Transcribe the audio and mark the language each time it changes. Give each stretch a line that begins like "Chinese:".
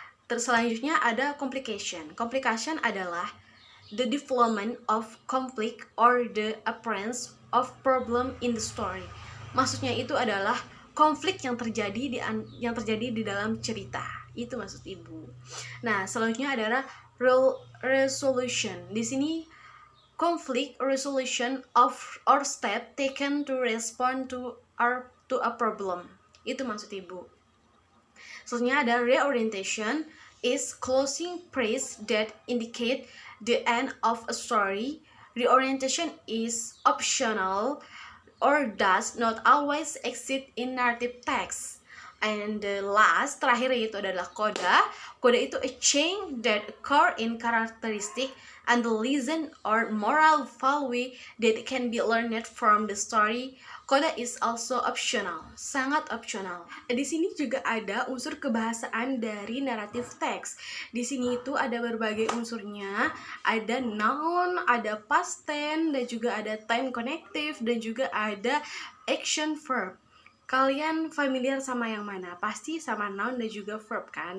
Indonesian: Selanjutnya ada
English: complication. Complication
Indonesian: adalah
English: the development of conflict or the appearance of problem in the story.
Indonesian: Maksudnya itu adalah konflik yang terjadi di dalam cerita. Itu maksud Ibu. Nah, selanjutnya adalah resolution. Di sini
English: conflict resolution of or step taken to respond to a problem.
Indonesian: Itu maksud Ibu. Selanjutnya ada
English: reorientation is closing phrase that indicate the end of a story. Reorientation is optional or does not always exist in narrative text. And the last,
Indonesian: terakhir itu adalah coda.
English: Coda
Indonesian: itu
English: a change that occur in characteristic and the lesson or moral value that can be learned from the story. Coda is also optional,
Indonesian: sangat optional. Di sini juga ada unsur kebahasaan dari narrative text. Di sini itu ada berbagai unsurnya, ada noun, ada past tense, dan juga ada time connective, dan juga ada action verb. Kalian familiar sama yang mana? Pasti sama noun dan juga verb kan?